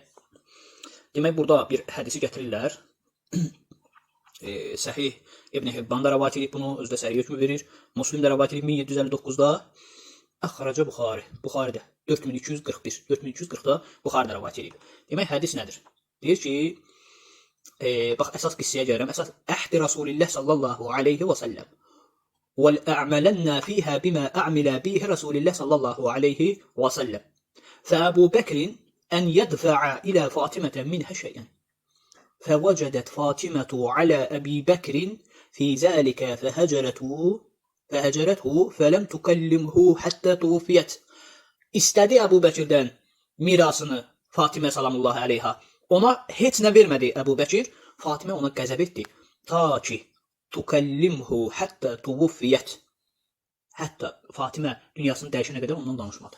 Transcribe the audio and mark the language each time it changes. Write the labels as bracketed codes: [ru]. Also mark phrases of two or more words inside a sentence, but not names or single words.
[az] Demək, burada bir hədisi gətirirlər. Səhih İbn Hibban da rəvayət edib bunu, özdə səhih hökmü verir. Müslim də rəvayət edib 1759-da. Əxraca Buxari. Buxaridə 4240-da Buxaridə rəvayət edib. Demək, hədis nədir? Deyir ki, bax, əsas qissəyə gəlirəm. Əsas əhdi Rasulillah [ar] صلى الله عليه وسلم. وَالْأَعْمَلَنَّا فِيهَا بِمَا أَعْمِلَ بِهِ رَسُولِ اللَّهِ صَلَّى اللَّهُ عَلَيْهِ وَسَلَّمَ فَأَبُو بَكْرٍ أَنْ يَدْفَعَ إِلَى فَاطِمَةَ مِنْهَا شَيْئًا فَوَجَدَتْ فَاطِمَةُ عَلَى أَبِي بَكْرٍ فِي ذَلِكَ فَهَجَرَتْهُ فَلَمْ تُكَلِّمْهُ حَتَّى تُوفِيَتْ. [az] İstədi Əbu Bəkirdən mirasını Fatimə [ar] سلام الله عليها. [az] Ona heç nə vermədi Əbu Bəkir. Fatimə ona qəzəb etdi. Ta ki [ar] تكلمه حتى توفيت. [az] Hətta Fatimə dünyasını dəyişənə qədər ondan danışmadı.